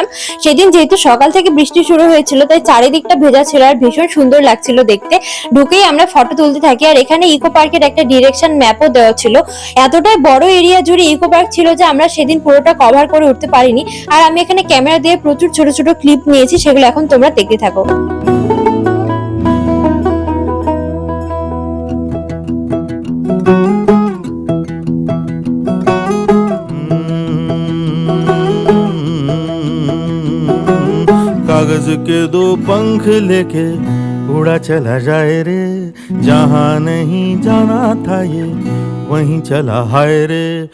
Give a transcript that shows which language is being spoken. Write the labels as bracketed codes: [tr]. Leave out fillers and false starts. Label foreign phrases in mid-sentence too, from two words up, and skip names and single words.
[bn] সেদিন যেহেতু সকাল থেকে বৃষ্টি শুরু হয়েছিল, তাই চারিদিকটা ভেজা ছিল আর ভীষণ সুন্দর লাগছিল দেখতে। ঢুকেই আমরা ফটো তুলতে থাকি, আর এখানে ইকো পার্কের একটা [en] direction map [bn] দেওয়া ছিল। এতটাই বড় এরিয়া জুড়ে ইকো পার্ক ছিল যে আমরা সেদিন পুরোটা কভার করে উঠতে পারিনি। আর আমি এখানে ক্যামেরা দিয়ে প্রচুর ছোট ছোট ক্লিপ নিয়েছি, সেগুলো এখন তোমরা দেখতে থাকো। [hi] कागज के दो पंख लेके उड़ा चला जाए रे, जहाँ नहीं जाना था ये वहीं चला हाय रे।